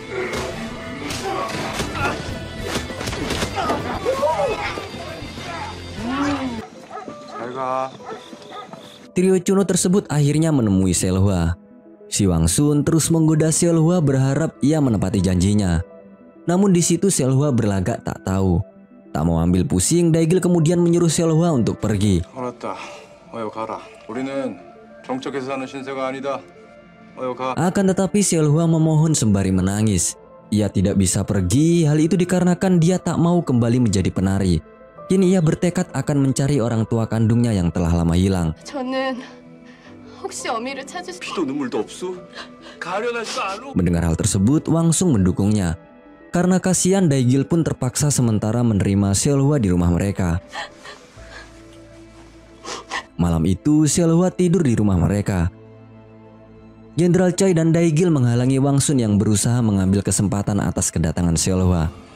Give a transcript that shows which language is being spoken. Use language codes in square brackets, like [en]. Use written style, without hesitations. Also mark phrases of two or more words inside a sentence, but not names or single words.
[id] Trio Chuno tersebut akhirnya menemui Seolhwa. Si Wang Sun terus menggoda Seolhwa berharap ia menepati janjinya. Namun di situ Seolhwa berlagak tak tahu. Tak mau ambil pusing, Daigil kemudian menyuruh Seolhwa untuk pergi. [ko] 정적해서 사는 신세가 아니다. 어여 가. [id] Akan tetapi Seolhwa memohon sembari menangis. Ia tidak bisa pergi, hal itu dikarenakan dia tak mau kembali menjadi penari. Kini ia bertekad akan mencari orang tua kandungnya yang telah lama hilang. [ko] 저는 혹시 어미를 찾을 수 피도 눈물도 없소? 가련하지도 않어. [id] Mendengar hal tersebut, Wangsung mendukungnya. Karena kasihan, Daegil pun terpaksa sementara menerima Seolhwa di rumah mereka. Malam itu, Seolhwa tidur di rumah mereka. Jenderal Choi dan Daegil menghalangi Wangsun yang berusaha mengambil kesempatan atas kedatangan Seolhwa.